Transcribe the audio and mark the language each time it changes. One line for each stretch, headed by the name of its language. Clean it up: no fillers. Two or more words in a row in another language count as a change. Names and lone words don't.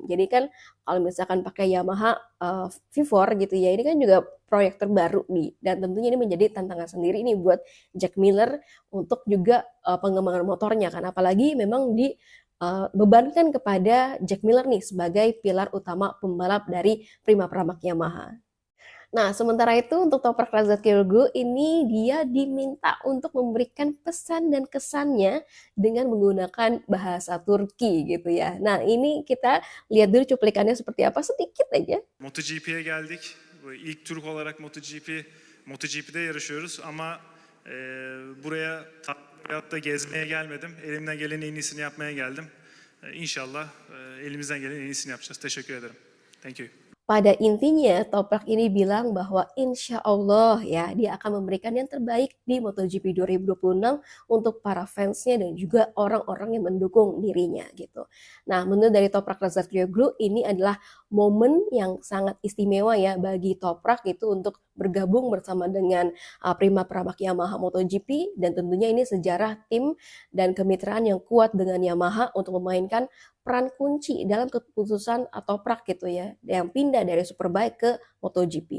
Indonesian: Jadi kan kalau misalkan pakai Yamaha V4 gitu ya, ini kan juga proyek terbaru nih dan tentunya ini menjadi tantangan sendiri ini buat Jack Miller untuk juga pengembangan motornya kan apalagi memang dibebankan kepada Jack Miller nih sebagai pilar utama pembalap dari Prima Pramac Yamaha. Nah, sementara itu untuk Toprak Razgatlioglu ini dia diminta untuk memberikan pesan dan kesannya dengan menggunakan bahasa Turki gitu ya. Nah, ini kita lihat dulu cuplikannya seperti apa sedikit aja.
Turkish: MotoGP'ye geldik. İlk Türk olarak MotoGP'de yarışıyoruz ama buraya da gezmeye gelmedim. Elimden gelen en iyisini yapmaya geldim. İnşallah elimizden gelen en iyisini yapacağız. Teşekkür ederim.
English: Thank you.
Indonesian: Pada intinya, Toprak ini bilang bahwa
Arabic: إن شاء الله
Indonesian: ya, dia akan memberikan yang terbaik di MotoGP 2026 untuk para fansnya dan juga orang-orang yang mendukung dirinya gitu. Nah, menurut dari Toprak Razgatlioglu, ini adalah momen yang sangat istimewa ya bagi Toprak itu untuk bergabung bersama dengan Prima Pramak Yamaha MotoGP, dan tentunya ini sejarah tim dan kemitraan yang kuat dengan Yamaha untuk memainkan peran kunci dalam keputusan Toprak gitu ya, yang pindah dari Superbike ke MotoGP.